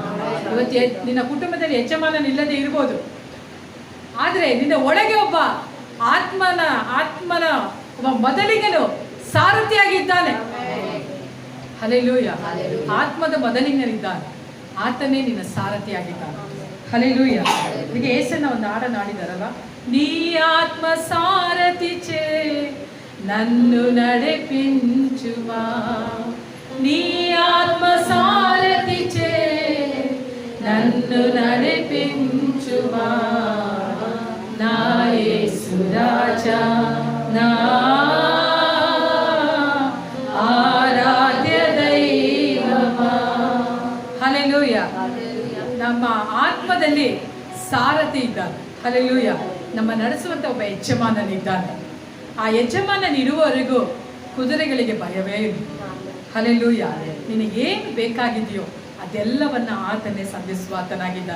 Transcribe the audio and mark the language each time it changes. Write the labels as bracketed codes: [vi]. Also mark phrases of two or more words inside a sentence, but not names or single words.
[kn] ಇವತ್ತು ನಿನ್ನ ಕುಟುಂಬದಲ್ಲಿ ಯಜಮಾನನಿಲ್ಲದೆ ಇರ್ಬೋದು, ಆದರೆ ನಿನ್ನ ಒಳಗೆ ಒಬ್ಬ ಆತ್ಮನ ಒಬ್ಬ ಮೊದಲಿಗನು ಸಾರಥಿಯಾಗಿದ್ದಾನೆ. ಹಲ್ಲೆಲೂಯಾ. ಆತ್ಮದ ಮೊದಲಿಗನಿದ್ದಾನೆ, ಆತನೇ ನಿನ್ನ ಸಾರಥಿಯಾಗಿದ್ದಾನೆ. ಹಲ್ಲೆಲೂಯಾ. ಈಗ ಏಸನ್ನ ಒಂದು ಹಾಡನ್ನು ಹಾಡಿದಾರಲ್ಲ, [te] నీ ఆత్మ సారథి చే నన్ను నడిపించుమా, నీ ఆత్మ సారథి చే నన్ను నడిపించుమా, నా యేసు రాజా, నా ఆరాధ్య దైవమా. [kn] ಹಲ್ಲೆಲೂಯಾ. ನಮ್ಮ ಆತ್ಮದಲ್ಲಿ ಸಾರಥಿ ಇದ್ದಾನೆ. ಹಲ್ಲೆಲೂಯಾ. ನಮ್ಮ ನಡೆಸುವಂತ ಒಬ್ಬ ಯಜಮಾನನಿದ್ದಾನೆ. ಆ ಯಜಮಾನನಿರುವವರೆಗೂ ಕುದುರೆಗಳಿಗೆ ಭಯವೇ ಇಲ್ಲ. ಹಲ್ಲೆಲೂಯಾ. ನಿನಗೇನು ಬೇಕಾಗಿದೆಯೋ ಅದೆಲ್ಲವನ್ನ ಆತನೇ ಸಂಧಿಸುವ ಆತನಾಗಿದ್ದಾನೆ.